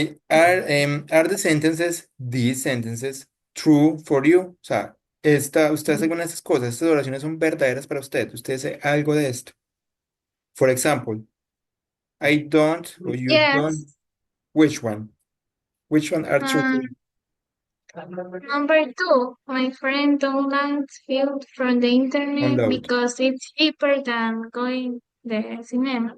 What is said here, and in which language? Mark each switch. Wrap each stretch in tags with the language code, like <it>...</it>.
<en>Are the sentences, these sentences, true for you?</en> <es>O sea, usted hace alguna de estas cosas, estas oraciones son verdaderas para usted. Usted hace algo de esto.</es> <en>For example, I don't, or you don't. Yes. Which one? Which one are true for you? Number 2, my friend downloads film from the internet Download. because it's cheaper than going the cinema.</en>